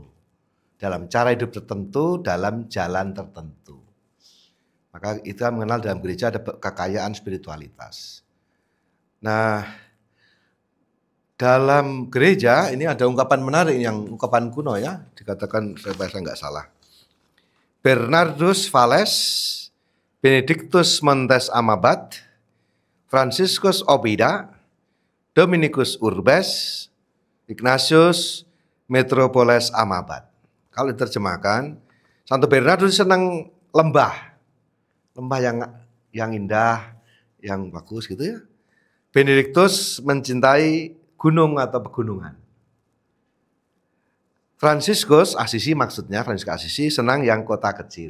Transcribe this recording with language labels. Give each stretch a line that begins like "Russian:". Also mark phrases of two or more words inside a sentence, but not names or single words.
Indonesian: Dalam cara hidup tertentu, dalam jalan tertentu. Maka itu mengenal dalam gereja ada kekayaan spiritualitas. Nah, dalam gereja ini ada ungkapan menarik yang ungkapan kuno ya, dikatakan saya nggak salah.
Latin: Bernardus Valles, Benedictus Montes Amabat, Franciscus Obida, Dominicus Urbes, Ignatius Metropoles Amabat.
Indonesian: Kalau diterjemahkan, Santo Bernardus senang lembah yang indah, yang bagus gitu ya. Benedictus mencintai gunung atau pegunungan. Franciscus Assisi maksudnya, Franciscus Assisi senang yang kota kecil.